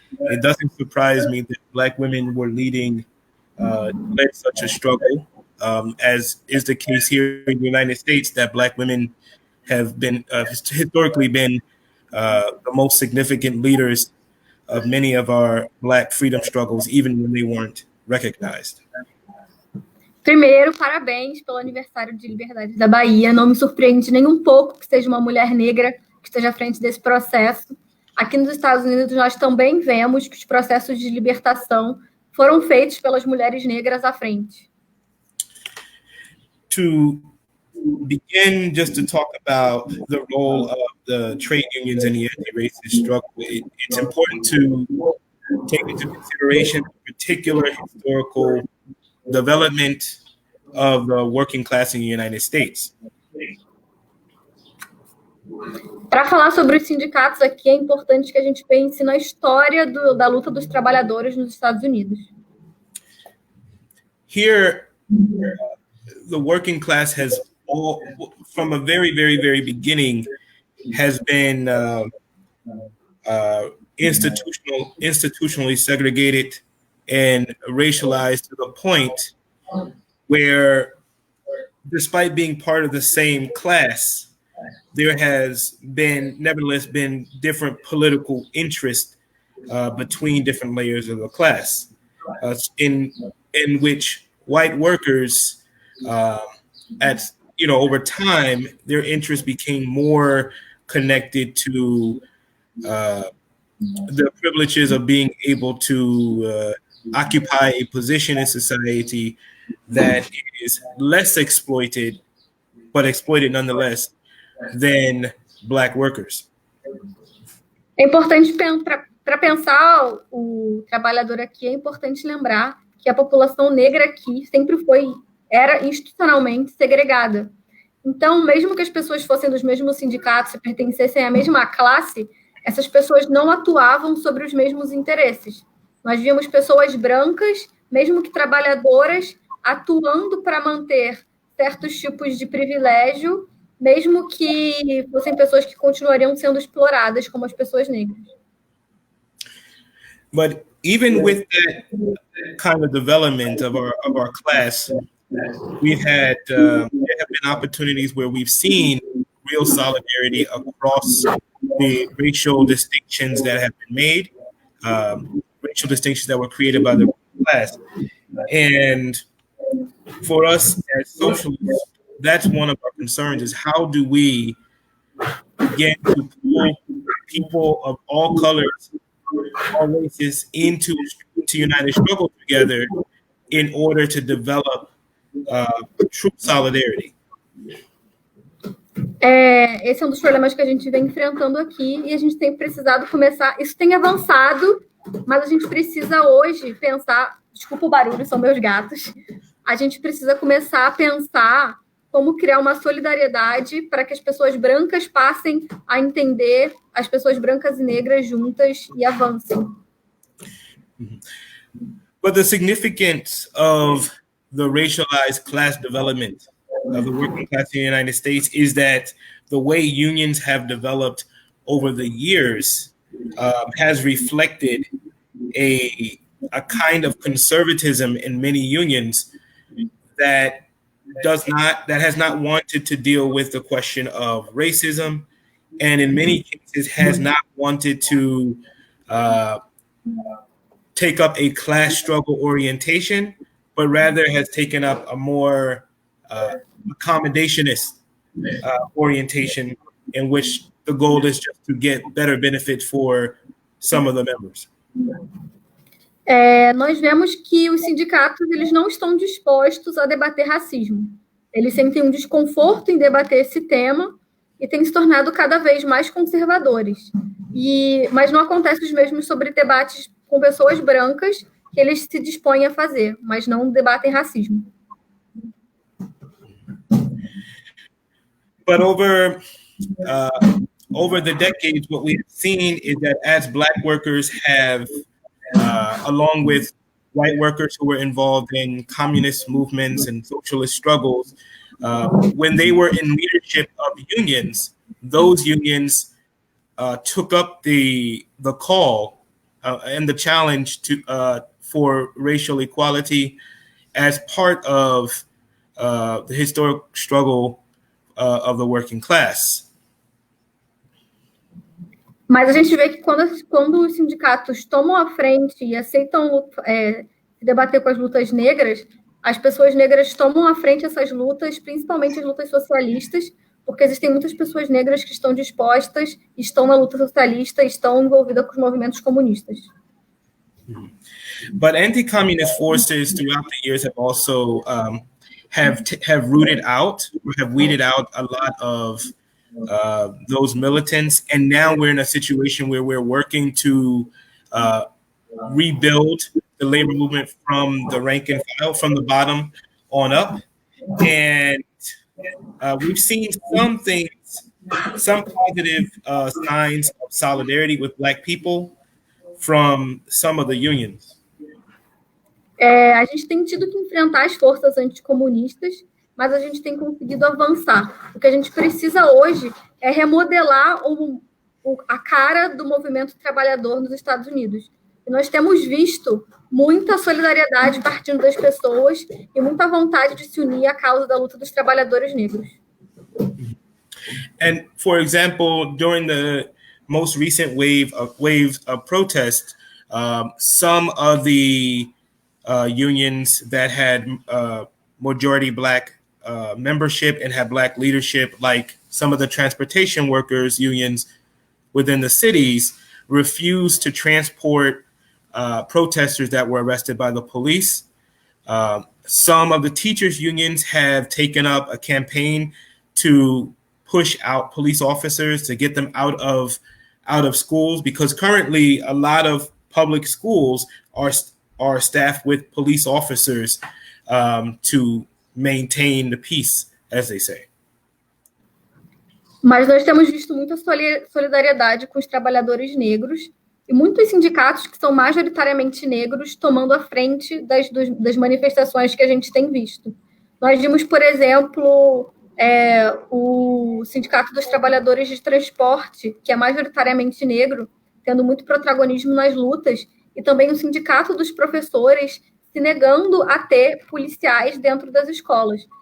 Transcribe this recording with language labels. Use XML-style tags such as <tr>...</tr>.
<en>It doesn't surprise me that Black women were led such a struggle, as is the case here in the United States, that Black women have been historically been the most significant leaders of many of our Black freedom struggles, even when they weren't recognized.</en> <pt>Primeiro, parabéns pelo aniversário de liberdade da Bahia. Não me surpreende nem um pouco que seja uma mulher negra que esteja à frente desse processo. Aqui nos Estados Unidos, nós também vemos que os processos de libertação foram feitos pelas mulheres negras à frente.</pt> <en>To begin, just to talk about the role of the trade unions in the anti-racist struggle, it's important to take into consideration the particular historical development of the working class in the United States.</en> <pt>Para falar sobre os sindicatos aqui, é importante que a gente pense na história da luta dos trabalhadores nos Estados Unidos.</pt> <en>Here, the working class has from a very, very, very beginning, has been institutionally segregated and racialized to the point where, despite being part of the same class, there has nevertheless been different political interest between different layers of the class, in which white workers, over time, their interest became more connected to the privileges of being able to occupy a position in society that is less exploited, but exploited nonetheless, than Black workers.</en> <pt>É importante, para pensar o trabalhador aqui, é importante lembrar que a população negra aqui sempre era institucionalmente segregada. Então, mesmo que as pessoas fossem dos mesmos sindicatos e pertencessem à mesma classe, essas pessoas não atuavam sobre os mesmos interesses. Nós víamos pessoas brancas, mesmo que trabalhadoras, atuando para manter certos tipos de privilégio, mesmo que fossem pessoas que continuariam sendo exploradas, como as pessoas negras.</pt> <en>But even with that kind of development of our class, we've had there have been opportunities where we've seen real solidarity across the racial distinctions that have been made, racial distinctions that were created by the class. And for us as socialists, that's one of our concerns, is how do we begin to pull people of all colors, all races into united struggle together in order to develop true solidarity.</en> <pt>Esse é um dos problemas que a gente vem enfrentando aqui e a gente tem precisado começar. Isso tem avançado, mas a gente precisa hoje pensar. Desculpa o barulho, são meus gatos. A gente precisa começar a pensar como criar uma solidariedade para que as pessoas brancas passem a entender as pessoas brancas e negras juntas e avancem.</pt> <en>But the significance of the racialized class development of the working class in the United States is that the way unions have developed over the years has reflected a kind of conservatism in many unions that has not wanted to deal with the question of racism, and in many cases has not wanted to take up a class struggle orientation, but rather has taken up a more accommodationist orientation in which the goal is just to get better benefits for some of the members.</en> <pt>Nós vemos que os sindicatos eles não estão dispostos a debater racismo. Eles sentem um desconforto em debater esse tema e têm se tornado cada vez mais conservadores. Mas não acontece os mesmos sobre debates com pessoas brancas que eles se dispõem a fazer, mas não debatem racismo.</pt> <en>But over the decades, what we've seen is that as Black workers have, along with white workers who were involved in communist movements and socialist struggles, when they were in leadership of unions, those unions took up the call and the challenge for racial equality as part of the historic struggle of the working class.</en> <pt>Mas a gente vê que quando os sindicatos tomam a frente e aceitam debater com as lutas negras, as pessoas negras tomam à frente essas lutas, principalmente as lutas socialistas, porque existem muitas pessoas negras que estão dispostas, estão na luta socialista, estão envolvidas com os movimentos comunistas.</pt> <en>But anti-communist forces throughout the years have also have weeded out a lot of those militants, and now we're in a situation where we're working to rebuild the labor movement from the rank and file, from the bottom on up. And we've seen some positive signs of solidarity with Black people from some of the unions.</en> <pt>A gente tem tido que enfrentar as forças anticomunistas, mas a gente tem conseguido avançar. O que a gente precisa hoje é remodelar a cara do movimento trabalhador nos Estados Unidos. E nós temos visto muita solidariedade partindo das pessoas e muita vontade de se unir à causa da luta dos trabalhadores negros.</pt> <en>And for example, during the most recent waves of protest, some of the unions that had majority Black membership and had Black leadership, like some of the transportation workers unions within the cities, refused to transport protesters that were arrested by the police. Some of the teachers unions have taken up a campaign to push out police officers, to get them out of schools, because currently a lot of public schools are staffed with police officers to maintain the peace, as they say.</en> <pt>Mas nós temos visto muita solidariedade com os trabalhadores negros e muitos sindicatos que são majoritariamente negros tomando a frente das manifestações que a gente tem visto. Nós vimos, por exemplo, o Sindicato dos Trabalhadores de Transporte, que é majoritariamente negro, tendo muito protagonismo nas lutas, e também o Sindicato dos Professores se negando a ter policiais dentro das escolas,</pt>